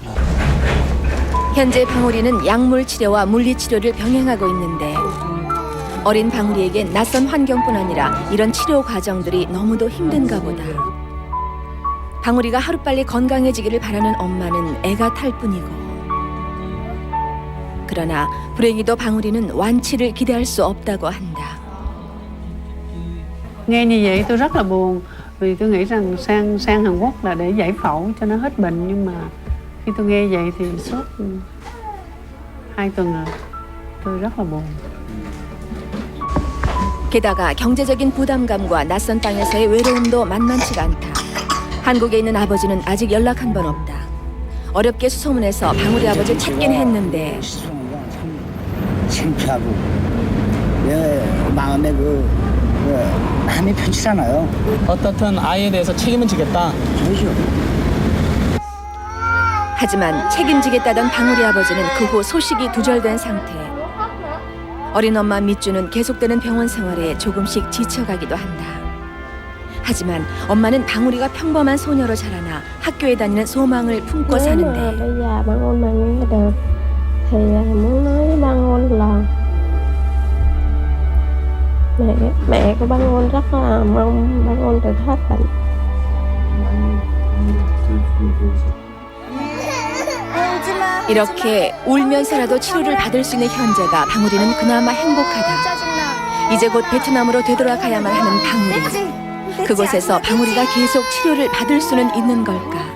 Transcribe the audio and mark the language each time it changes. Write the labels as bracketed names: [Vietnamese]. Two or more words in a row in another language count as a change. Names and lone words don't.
[Korean] 현재 방울이는 약물 치료와 물리 치료를 병행하고 있는데 어린 방울이에겐 낯선 환경뿐 아니라 이런 치료 과정들이 너무도 힘든가 보다. 방울이가 하루빨리 건강해지기를 바라는 엄마는 애가 탈 뿐이고 그러나 불행히도 방울이는 완치를 기대할 수 없다고 한다. [Vietnamese] Nghe như vậy tôi rất là buồn vì tôi nghĩ rằng sang Hàn Quốc là để giải phẫu cho nó hết bệnh nhưng mà khi tôi nghe vậy thì suốt 2 tuần rồi tôi rất là buồn. [Korean] 게다가 경제적인 부담감과 낯선 땅에서의 외로움도 만만치가 않다. 한국에 있는 아버지는 아직 연락 한 번 없다. 어렵게 수소문해서 방울이 아버지를 찾긴 했는데 창피하고 마음에 마음이 편치 않아요. 어떻든 아이에 대해서 책임을 지겠다. 그렇죠. 하지만 책임지겠다던 방울이 아버지는 그 후 소식이 두절된 상태. 어린 엄마 밑주는 계속되는 병원 생활에 조금씩 지쳐가기도 한다. 하지만 엄마는 방울이가 평범한 소녀로 자라나 학교에 다니는 소망을 품고 사는데 [Vietnamese] bây giờ băng ôn mà nghe được thì muốn nói với băng ôn là mẹ của băng ôn rất là mong băng ôn được hết bệnh. [Korean] 이렇게 울면서라도 치료를 받을 수 있는 현재가 방울이는 그나마 행복하다. 이제 곧 베트남으로 되돌아가야만 하는 방울이. 그곳에서 방울이가 계속 치료를 받을 수는 있는 걸까?